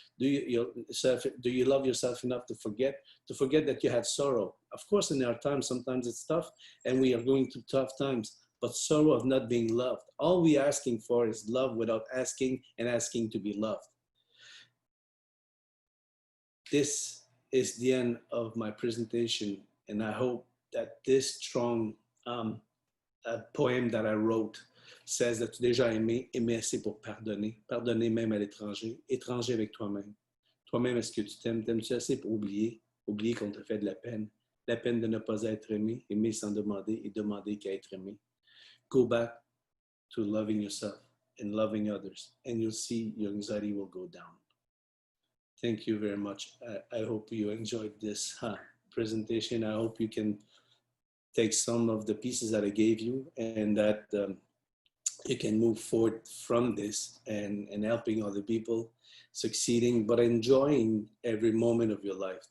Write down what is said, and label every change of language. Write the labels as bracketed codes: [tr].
[en] Do you love yourself enough to forget that you have sorrow? Of course, in our time, sometimes it's tough and we are going through tough times, but sorrow of not being loved. All we're asking for is love without asking to be loved. This is the end of my presentation, and I hope that this strong poem that I wrote says that [fr] tu déjà aimé, aimer assez pour pardonner, pardonner même à l'étranger, étranger avec toi-même. Toi-même, est-ce que tu t'aimes? T'aimes-tu assez pour oublier qu'on te fait de la peine de ne pas être aimé, aimer sans demander et demander qu'à être aimé. [en] Go back to loving yourself and loving others, and you'll see your anxiety will go down. Thank you very much. I hope you enjoyed this presentation. I hope you can take some of the pieces that I gave you and that you can move forward from this and helping other people, succeeding, but enjoying every moment of your life.